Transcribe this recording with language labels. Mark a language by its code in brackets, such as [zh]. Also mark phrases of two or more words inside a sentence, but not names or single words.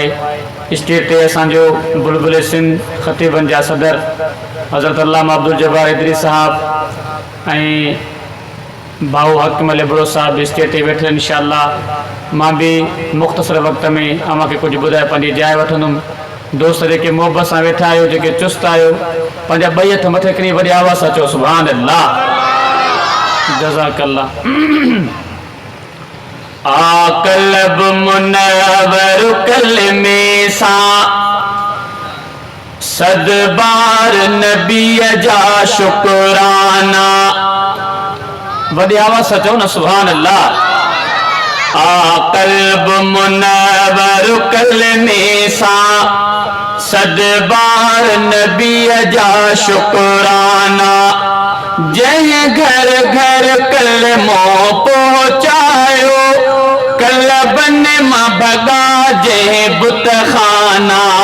[sd] स्टेज ते असांजो बुलबुल सिंध ख़तीबन जा सदर हज़रत अल्लामा अब्दुल जब्बार इदरी साहब ऐं भाऊ हकीम अली बड़ो साहब स्टेज ते वेठे इंशाअल्लाह। मां भी मुख़्तसर वक़्त में अव्हां खे कुझु ॿुधाए पंहिंजी जाइ वठंदुमि। दोस्त जेके मोहब्बत से वेठा आहियो, जेके चुस्त आहियो, पंहिंजा ॿई हथ मथे करी वॾी आवाज़ सां चओ [ar] سبحان الله, [sd] जज़ाकल्लाह। आक़ल्ब मुनव्वर कलमे सां सद बार नबी जा शुक्राना, वॾी आवाज़ सां चओ न [ar] سبحان الله. [sd] आक़ल्ब मुनव्वर कलमे सां सद बार नबी जा शुक्राना, जंहिं घर घर कलमो पहुचायो कलबन मां भगा जंहिं बुतखाना।